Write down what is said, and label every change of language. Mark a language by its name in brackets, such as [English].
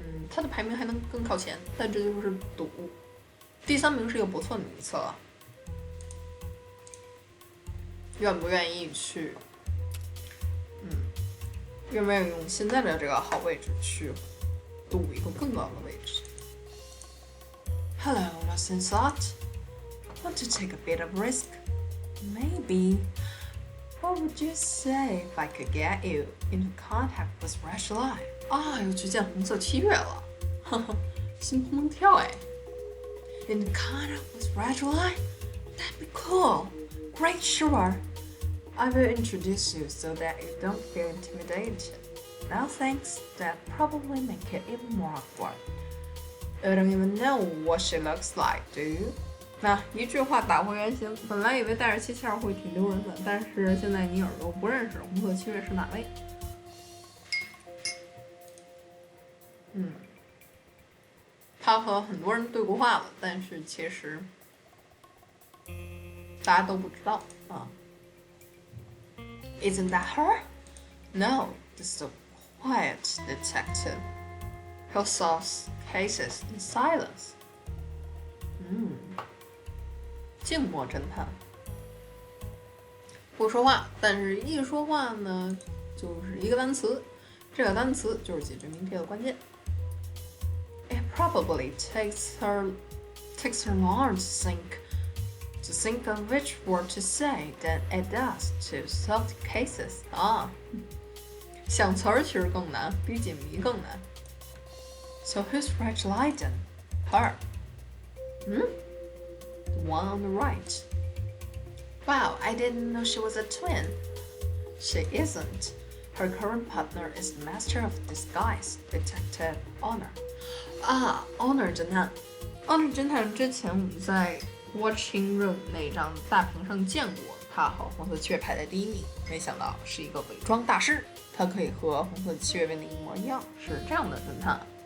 [Chinese] 他的排名还能更靠前，但这就是赌。第3名是一个不错的名次了。愿不愿意去？愿不愿意用现在的这个好位置去赌一个更高的位置 ？ [English] Hello, lost in thought. Want to take a bit of risk? Maybe. What would you say if I could get you into contact with Red July? [Chinese] 又去见红色7月了，心砰砰跳哎。 [English] In contact with Red July? That'd be cool. Great, sure. I will introduce you so that you don't feel intimidated. No thanks, that probably make it even more awkward. You don't even know what she looks like, do you? [Chinese] 那一句话打回原形，本来以为带着772会挺丢人的，但是现在尼尔都不认识红色7月是哪位。他和很多人对过话了，但是其实大家都不知道啊。 [English] Isn't that her? No, this is a quiet detective who solves cases in silence. [Chinese] 静默侦探。不说话，但是一说话呢，就是一个单词，这个单词就是解决谜题的关键。 [English] It probably takes her long to think of which word to say than it does to solve the cases. [Chinese] 啊，想词儿其实更难，比解谜更难。 [English] So who's Rachel then? Her. The one on the right. Wow, I didn't know she was a twin. She isn't. Her current partner is the Master of Disguise, Detective Honor. [Chinese] 啊 ，Honor 侦探 ，Honor 侦探之前我们在 Watching Room 那张大屏上见过，他和红色七月排在第一名。没想到是一个伪装大师，他可以和红色七月变得一模一样，是这样的侦探。